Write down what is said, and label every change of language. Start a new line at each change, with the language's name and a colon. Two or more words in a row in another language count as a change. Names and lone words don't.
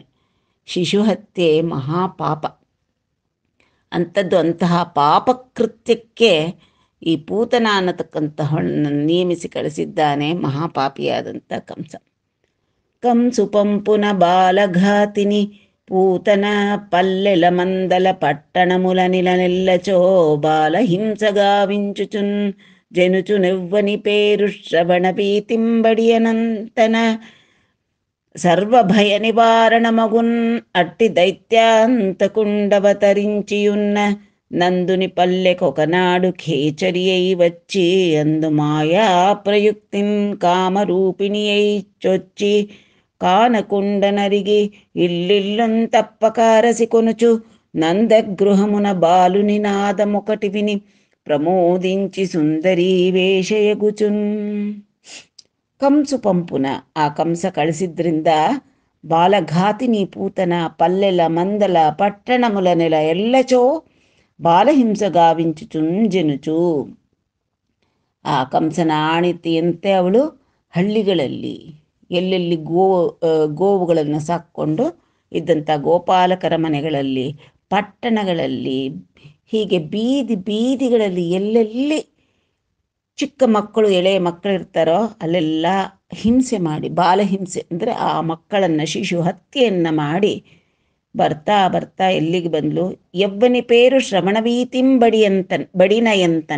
Kannada: ಶಿಶು ಹತ್ಯೆ ಮಹಾಪಾಪ. ಅಂತಹ ಪಾಪಕೃತ್ಯಕ್ಕೆ ಈ ಪೂತನ ಅನ್ನತಕ್ಕಂತಹವನ್ನು ನೇಮಿಸಿ ಕಳಿಸಿದ್ದಾನೆ ಮಹಾಪಾಪಿಯಾದಂಥ ಕಂಸ.
Telugu: కంసు పంపున బాలఘాతిని పూతన పల్లెల మందల పట్టణముల నిలనెల్లచో బాల హింసగావించుచున్ జనుచు నెవ్వని పేరు శ్రవణ భీతింబడియనంతన సర్వభయ నివారణమగున్ అట్టి దైత్యాంతకుండవతరించియున్న నందుని పల్లెకొకనాడు ఖేచరి అయి వచ్చి అందు మాయా ప్రయుక్తిన్ కామరూపిణి అయి చొచ్చి కానకుండనరిగి ఇల్లిల్లంతప్పకారసి కొనుచు నందగృహమున బాలుని నాదమొకటి విని ప్రమోదించి సుందరీ వేషయగుచున్. కంసు పంపున,
Kannada: ಆ ಕಂಸ ಕಳಿಸಿದ್ರಿಂದ
Telugu: బాలఘాతిని పూతన పల్లెల మందల పట్టణముల నెల ఎల్లచో బాలహింస గావించుచున్ ಜನುಚು.
Kannada: ಆ ಕಂಸನ ಆಣಿತಿಯಂತೆ ಅವಳು ಹಳ್ಳಿಗಳಲ್ಲಿ ಎಲ್ಲೆಲ್ಲಿ ಗೋವುಗಳನ್ನು ಸಾಕ್ಕೊಂಡು ಇದ್ದಂಥ ಗೋಪಾಲಕರ ಮನೆಗಳಲ್ಲಿ, ಪಟ್ಟಣಗಳಲ್ಲಿ, ಹೀಗೆ ಬೀದಿ ಬೀದಿಗಳಲ್ಲಿ ಎಲ್ಲೆಲ್ಲಿ ಚಿಕ್ಕ ಮಕ್ಕಳು ಎಳೆಯ ಮಕ್ಕಳು ಇರ್ತಾರೋ ಅಲ್ಲೆಲ್ಲ ಹಿಂಸೆ ಮಾಡಿ, ಬಾಲಹಿಂಸೆ ಅಂದರೆ ಆ ಮಕ್ಕಳನ್ನು ಶಿಶು ಹತ್ಯೆಯನ್ನು ಮಾಡಿ ಬರ್ತಾ ಬರ್ತಾ ಎಲ್ಲಿಗೆ ಬಂದ್ಲು,
Telugu: యవ్వని పేరు శ్రవణవీతిం బడినయంతన.